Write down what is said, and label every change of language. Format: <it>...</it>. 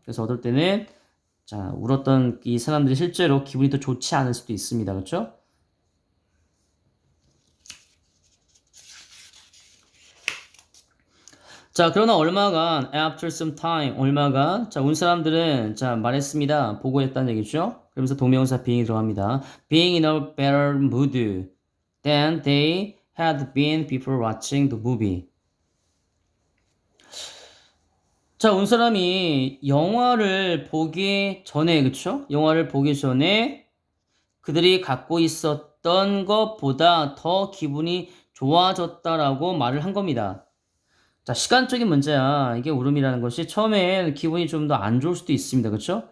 <ko>그래서 어떨 때는 자, 울었던 이 사람들이 실제로 기분이 더 좋지 않을 수도 있습니다. 그렇죠? 자, 그러나 얼마간</ko> <en>after some time</en> <ko>얼마간 자, 온 사람들은 자, 말했습니다. 보고했다는 얘기죠. 그러면서 동명사 being이 들어갑니다.</ko> <en>being in a better mood than they had been before watching the movie.</en> <ko>자, 온 사람이 영화를 보기 전에 그쵸? 영화를 보기 전에 그들이 갖고 있었던 것보다 더 기분이 좋아졌다라고 말을 한 겁니다. 자, 시간적인 문제야. 이게 울음이라는 것이 처음엔 기분이 좀 더 안 좋을 수도 있습니다. 그렇죠?</ko>